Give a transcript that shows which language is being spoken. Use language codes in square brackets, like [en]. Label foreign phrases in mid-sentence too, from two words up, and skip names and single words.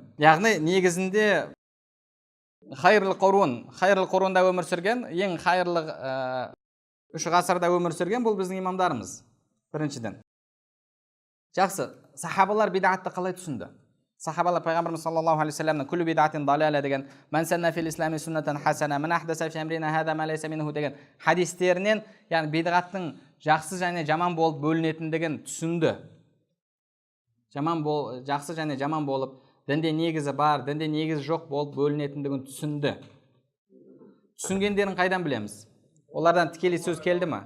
[kk] Яғни негізінде хайырлы қорунда өмір сүрген, ең хайырлы 3 ғасырда өмір сүрген бұл біздің имамдарымыз. Біріншіден. Жақсы, сахабалар бидатты қалай түсінді? Сахабалар Пайғамбарымыз [ar] صلى الله عليه وسلم كل بدعة ضلالة деген, "من سن في الإسلام سنة حسنة، من أحدث في أمرنا هذا ما ليس منه" [kk] деген хадистерінен, яғни бидғаттың жақсы және жаман болып бөлінетіндігін түсінді. Жақсы және жаман болып, дінде негізі бар, дінде негізі жоқ болып бөлінетіндігін түсінді. Түсінгендерін қайдан білеміз? Олардан тікелей сөз келді ма?